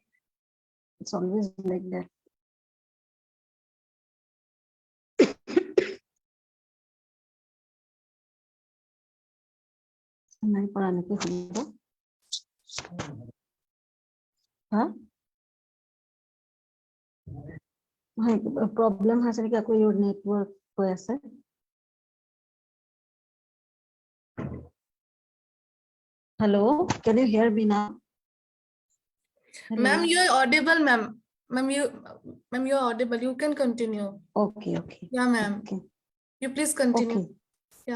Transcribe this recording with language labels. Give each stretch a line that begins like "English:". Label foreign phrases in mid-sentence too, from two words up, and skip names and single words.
English: It's always like that.
Assamese: নাই পৰা নেকি শুনিব? হা? প্ৰব্লেম হৈছে নেকি আকৌ
English: your network
Assamese: হৈ আছে?
English: Hello, can you hear me now? Ma'am, Hello. you're audible, ma'am. Ma'am, you're audible. You can continue. Okay, okay, Yeah, ma'am. okay, You please continue. okay, Yeah.